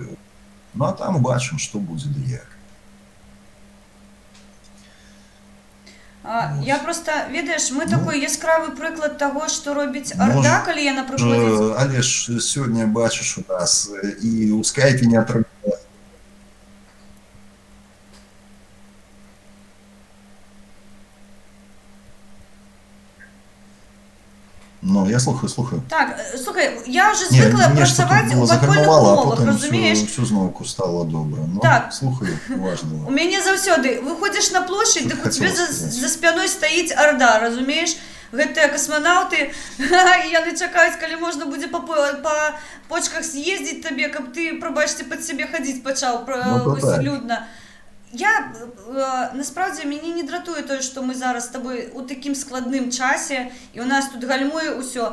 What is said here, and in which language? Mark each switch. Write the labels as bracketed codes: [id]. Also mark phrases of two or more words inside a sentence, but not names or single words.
[be] Ну, а там убачым, што будзе ды як. Я просто, ведаеш, мы такой яскравы прыклад таго, што робіць Арда, калі яна прыходзіць. Але ж сёння бачыш у нас і ў скайпе не атрымалася. Ну, я слухаю. [uk] Так, слухай, я вже звикла працювати у падпольних умовах, розумієш? Всю знову стало добре. Ну, так. Слухаю, важливо. [ru] У мене завсёды, выходишь на площадь, так у тебя за спиной стоит Орда, разумеешь? [be] Гэтыя космонавты, яны чакаюць, калі можна будзе [ru] по почках съездить [be] табе, каб ты, прабачце, пад сябе хадзіць пачаў людна. Я, насправді, мяне не дратуе тое, што мы зараз з табой у такім складным часе, і у нас тут гальмуе ўсё.